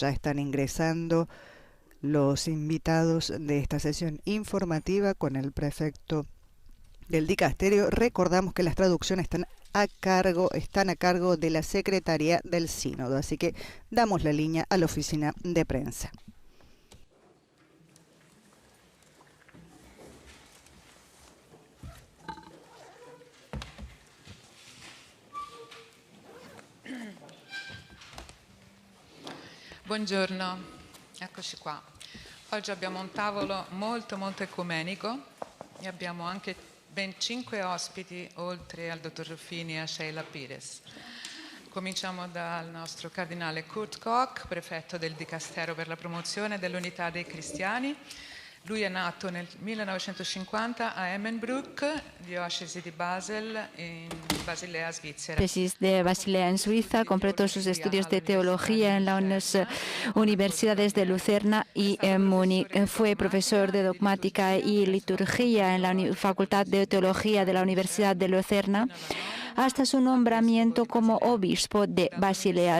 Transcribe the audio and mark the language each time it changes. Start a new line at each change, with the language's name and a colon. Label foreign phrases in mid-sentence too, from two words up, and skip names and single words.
Spanish: Ya están ingresando los invitados de esta sesión informativa con el prefecto del Dicasterio. Recordamos que las traducciones están a cargo de la Secretaría del Sínodo, así que damos la línea a la oficina de prensa.
Italian: Buongiorno, eccoci qua. Oggi abbiamo un tavolo molto ecumenico e abbiamo anche ben 5 ospiti, oltre al dottor Ruffini e a Sheila Pires. Cominciamo dal nostro cardinale Kurt Koch, prefetto del Dicastero per la promozione dell'unità dei cristiani. Lui è nato nel 1950 a Emmenbroek, diocesi di Basel, in Basilea, Svizzera.
Spanish: Tesis de Basilea en Suiza, completó sus estudios de teología en las universidades de Lucerna y Múnich. Fue profesor de dogmática y liturgia en la Facultad de Teología de la Universidad de Lucerna, hasta su nombramiento como obispo de Basilea.